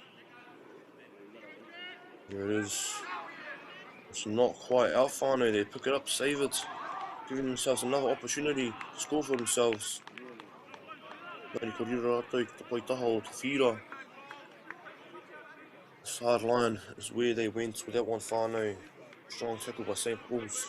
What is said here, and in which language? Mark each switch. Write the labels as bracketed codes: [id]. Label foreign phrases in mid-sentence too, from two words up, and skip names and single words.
[en] Here it is. It's not quite out, whānau. They pick it up, save it, giving themselves another opportunity to score for themselves. [mi] Nani ko rira rātou ki te poitaha o te whira. [en] The sideline is where they went with that one, whānau. Strong tackle by St. Paul's.